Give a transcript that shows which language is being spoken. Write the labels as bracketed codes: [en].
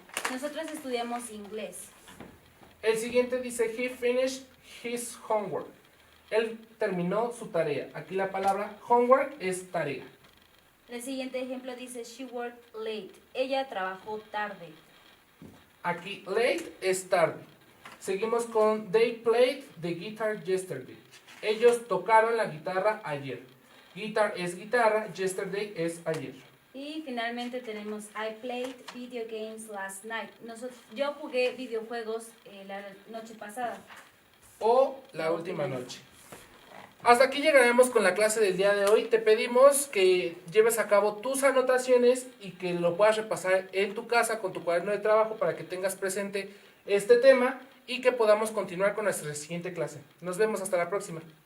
[es] Nosotros estudiamos inglés. El siguiente dice, [en] he finished his homework. [es] Él terminó su tarea. Aquí la palabra homework es tarea. El siguiente ejemplo dice, [en] she worked late. [es] Ella trabajó tarde. Aquí late es tarde. Seguimos con, [en] they played the guitar yesterday. [es] Ellos tocaron la guitarra ayer. Guitar es guitarra, yesterday es ayer. Y finalmente tenemos, [en] I played video games last night. [es] Yo jugué videojuegos la noche pasada. O la última noche. Hasta aquí llegaremos con la clase del día de hoy. Te pedimos que lleves a cabo tus anotaciones y que lo puedas repasar en tu casa con tu cuaderno de trabajo para que tengas presente este tema y que podamos continuar con nuestra siguiente clase. Nos vemos hasta la próxima.